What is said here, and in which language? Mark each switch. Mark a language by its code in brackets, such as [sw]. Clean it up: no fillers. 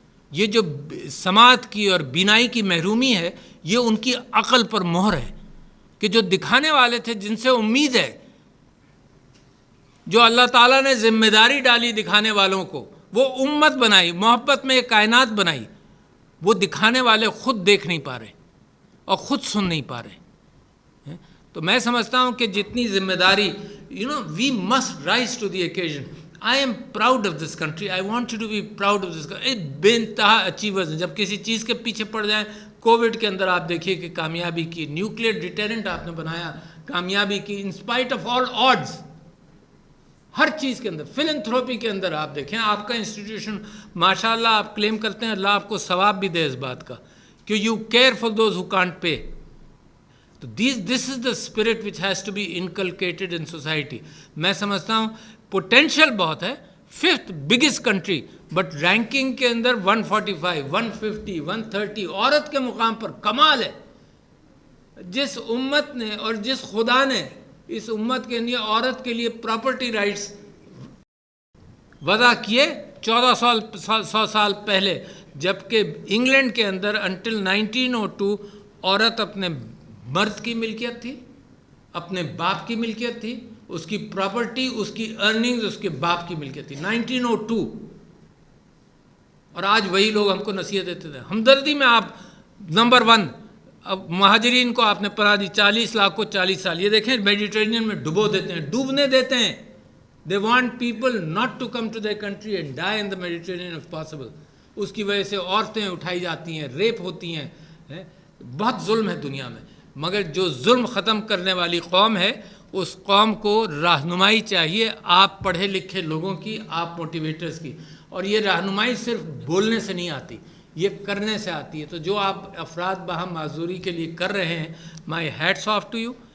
[ur] یہ جو سماعت کی اور بینائی کی محرومی ہے، یہ ان کی عقل پر مہر ہے کہ جو دکھانے والے تھے، جن سے امید ہے، جو اللہ تعالیٰ نے ذمہ داری ڈالی دکھانے والوں کو، وہ امت بنائی، محبت میں ایک کائنات بنائی، وہ دکھانے والے خود دیکھ نہیں پا رہے اور خود سن نہیں پا رہے. تو میں سمجھتا ہوں کہ جتنی ذمہ داری [en] we must rise to the occasion. I am proud of this country. I want you to be proud of this country. [ur] بے انتہا اچیورز ہیں. جب کسی چیز کے پیچھے پڑ جائیں، کووڈ کے اندر آپ دیکھیے کہ کامیابی کی، نیوکلیئر ڈیٹرنٹ آپ نے بنایا، کامیابی کی، [en] In spite of all odds. [ur] ہر چیز کے اندر، فلنتھروپی کے اندر آپ دیکھیں، آپ کا انسٹیٹیوشن ماشاء اللہ آپ کلیم کرتے ہیں، اللہ آپ کو ثواب بھی دے اس بات کا کہ [en] You care for those who can't pay. تو this is the spirit which has to be inculcated in society. [ur] میں سمجھتا ہوں پوٹینشیل بہت ہے، 5th biggest country, but ranking کے اندر 145، 150، 130 عورت کے مقام پر. کمال ہے. جس امت نے اور جس خدا نے اس امت کے لیے عورت کے لیے پراپرٹی رائٹس وضع کیے 1400 سال پہلے، جبکہ انگلینڈ کے اندر انٹل 1902 عورت اپنے مرد کی ملکیت تھی، اپنے باپ کی ملکیت تھی، اس کی پراپرٹی، اس کی ارننگز اس کے باپ کی ملکیت تھی. 1902. اور آج وہی لوگ ہم کو نصیحت دیتے تھے. ہمدردی میں آپ نمبر 1. اب مہاجرین کو آپ نے پناہ دی، 40 لاکھ کو 40 سال. یہ دیکھیں میڈیٹرینین میں ڈبو دیتے ہیں، ڈوبنے دیتے ہیں. [en] They want people not to come to their country and die in the Mediterranean if possible. [ur] اس کی وجہ سے عورتیں اٹھائی جاتی ہیں، ریپ ہوتی ہیں. بہت ظلم ہے دنیا میں. مگر جو ظلم ختم کرنے والی قوم ہے، اس قوم کو رہنمائی چاہیے آپ پڑھے لکھے لوگوں کی، آپ موٹیویٹرز کی. اور یہ رہنمائی صرف بولنے سے نہیں آتی، یہ کرنے سے آتی ہے. تو جو آپ افراد باہم معذوری کے لیے کر رہے ہیں، [en] My hats off to you.